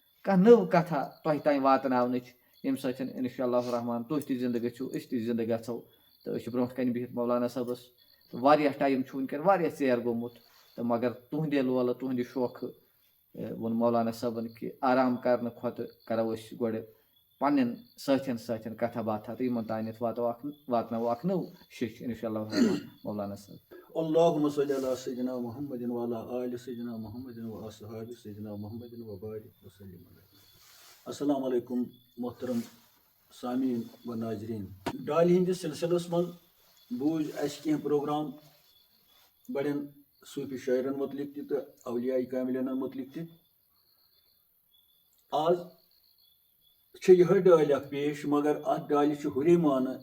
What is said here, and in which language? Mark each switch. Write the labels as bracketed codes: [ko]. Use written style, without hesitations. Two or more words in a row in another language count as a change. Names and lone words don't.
[ks] کانٛہہ نٔو کتھا تۄہہِ تانۍ واتناونٕچ ییٚمہِ سۭتۍ [ar] اِنشاء اللہ الرحمان [ks] تُہۍ تہِ زِندٕ گٔژھِو أسۍ تہِ زِندٕ گژھو تہٕ أسۍ چھِ برونٛٹھ کَنہِ بِہِتھ مولانا صٲبَس تہٕ واریاہ ٹایم چھُ وٕنکٮ۪ن واریاہ ژیر گوٚمُت تہٕ مگر تُہنٛدے لولہٕ تُہنٛدِ شوقہٕ ووٚن مولانا صٲبن کہِ آرام کرنہٕ کھۄتہٕ کرو أسۍ گۄڈٕ پنٕنٮ۪ن سٲتھٮ۪ن سۭتۍ کتھا باتھا تہٕ یِمن تانٮ۪تھ واتناوو اکھ نٔو شیٚچھ [ar] اِنشاء اللہ الرحمان [ks] مولانا صٲب. [ar] اللهم صل على سيدنا محمد وعلى آل سيدنا محمد وأصحاب سيدنا محمد وبارك وسلم عليه. السلام علیکم [ks] محترم سامعین و ناظرین. ڈالہِ ہٕنٛدِس سلسلس منٛز بوٗز اَسہِ کینٛہہ پروگرام بڑٮ۪ن صوٗفی شٲعرن متعلق تہِ تہٕ اولیاء کاملینن متعلق تہِ. آز چھِ یِہے ڈٲلۍ اکھ پیش مگر اتھ ڈالہِ چھُ ہُرے معنی.